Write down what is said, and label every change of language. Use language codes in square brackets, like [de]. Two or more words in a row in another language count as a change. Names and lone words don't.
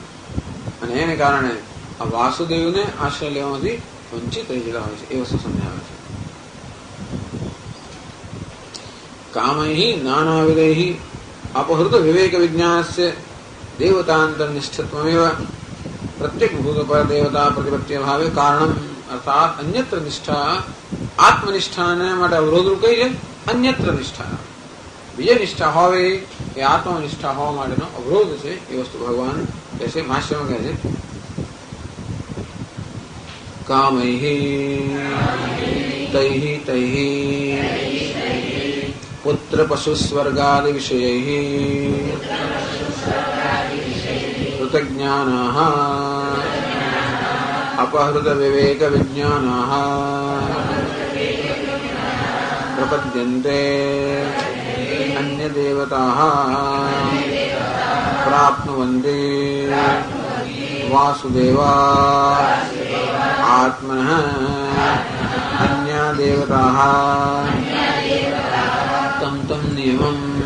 [gu] અને એને કારણે આ વાસુદેવને આશ્રય લેવાથી વંચિત રહી જતા હોય છે. એ વસ્તુ સમજાવે છે. [sa] કામૈ નાનાવિધૈ અપહૃત વિવેક વિજ્ઞાનસ્ય દેવતાંતર નિષ્ઠત્વમેવ. प्रत्येक भूत पर देवता प्रतिपत्ति भावे कारण अर्थात अन्यत्र निष्ठा आत्मनिष्ठा [gu] ने માટે અવરોધરૂપ કઈ છે અન્યત્ર નિષ્ઠા બીજે નિષ્ઠા હોવે એ આત્મનિષ્ઠા હોવા માટેનો અવરોધ છે એ વસ્તુ ભગવાન કહે છે ભાષ્યમાં કહે છે [sa] કામૈ તૈ તૈ પુત્ર પશુ સ્વર્ગાદિ વિષયૈ કૃતજ્ઞાનાઃ अपहृत विवेक विज्ञानाः प्रपद्यन्ते अन्य देवताः प्राप्नुवन्ति वासुदेवा आत्मनः अन्या देवताः तं तं नियमं